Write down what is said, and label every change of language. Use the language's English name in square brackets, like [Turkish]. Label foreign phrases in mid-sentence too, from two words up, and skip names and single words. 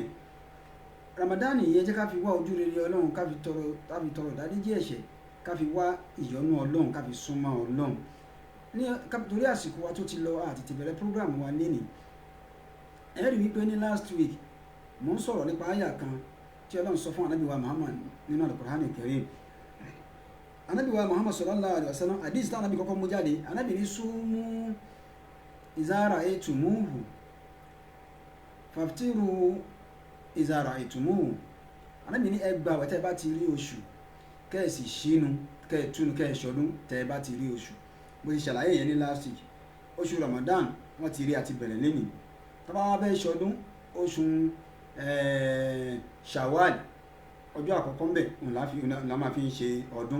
[Yoruba] Ramadan yìí ẹ jẹ́ ká fi wá ojú rere Ọlọ́run, ká fi tọrọ ìdáríjì ẹ̀ṣẹ̀, ká fi wá ìyọ́nú Ọlọ́run, ká fi súnmọ́ Ọlọ́run. Torí àsìkò wa tó ti lọ àti ti bẹ̀rẹ̀ program wa lénìí, ẹ rí wípé ní [English] last week [Yoruba] mo ń sọ̀rọ̀ nípa àyà kan tí Ọlọ́run sọ fún Ànábì wa Muhammad nínú [Arabic] القرآن الكريم. [Yoruba] Ànábì wa Muhammad [Arabic] صلى الله عليه وسلم [Yoruba] hadith táwọn Ànábì kọ́kọ́ mú jáde, Ànábì ní [Arabic] صوموا إذا رأيتموه فأفطروا إذا رأيتموه. [Yoruba] Ànábì ní ẹ gbààwẹ̀ tẹ́ bá ti rí oṣù, kẹ́ẹ̀sì ṣínú kẹ́ẹ̀túnú kẹ́ẹ̀ṣọdún tẹ́ bá ti rí oṣù. Mo ti ṣàlàyé yẹn ní [English] last week. [Yoruba] Oṣù Ramadan wọ́n ti rí àti bẹ̀rẹ̀ lẹ́nìí. Tá bá wá fẹ́ ṣọdún, oṣù Shawwal ọjọ́ àkọ́kọ́ ń bẹ̀ la máa fi ń ṣe ọdún.